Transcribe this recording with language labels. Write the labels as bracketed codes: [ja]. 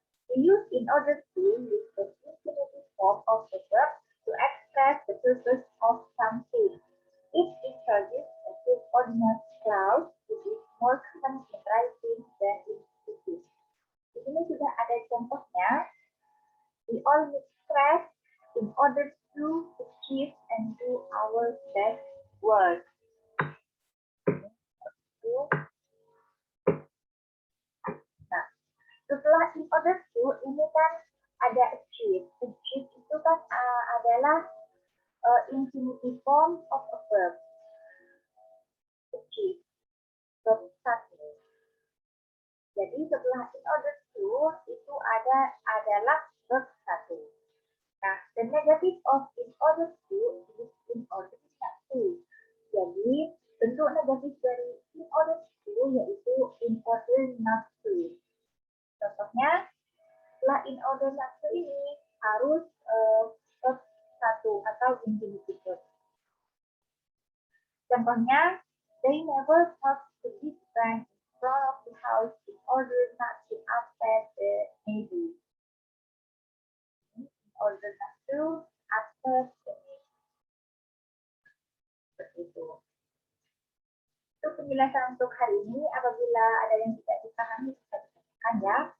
[en] We use in order to with the infinitive form of the verb to express the purpose of something. It introduces a subordinate clause which is more common in writing than in speaking. [id] Di sini sudah ada contohnya. [en] We all express in order to achieve and do our best work. [id] Nah, setelah in order to ini kan ada achieve. [en] Achieve [id] itu kan adalah [en] infinitive form of a verb. Achieve. Verb 1. [id] Jadi setelah in order to itu adalah verb 1. Nah, [en] the negative of in order to is in order not to. [id] Jadi bentuk negatif dari in order to yaitu in order not to. Contohnya, setelah in order not to ini harus verb 1 atau infinitive verb. Contohnya, [en] they never talk to this bank in front of the house in order not to upset the neighbor. In order not to upset the neighbor. [id] Seperti itu. Itu penjelasan untuk hari ini. Apabila ada yang tidak dipahami, bisa ditanyakan ya.